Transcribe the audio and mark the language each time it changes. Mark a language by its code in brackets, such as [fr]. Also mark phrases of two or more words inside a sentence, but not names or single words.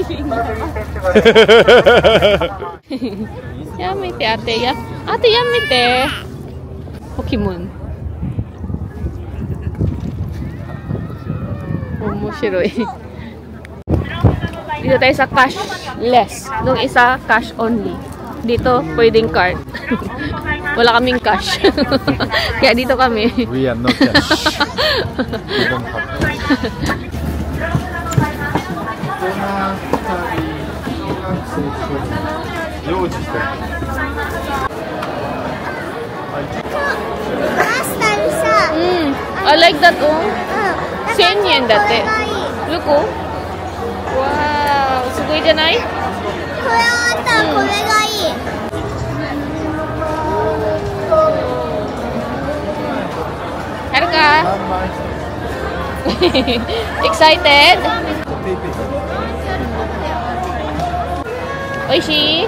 [ja] やめて、ateやめて。 [tl] ポケモン。面白い。Dito tayo sa cashless. Nung isa, cash only. Dito, pwedeng card. Wala kaming cash. Kaya dito kami. [en] We have no cash. We don't have I like that, oh. [tl] 1000 yen dati. Look, [ja] oh. Wow, すごいじゃない？これはまたこれがいい。Haruka? Excited? おいしい？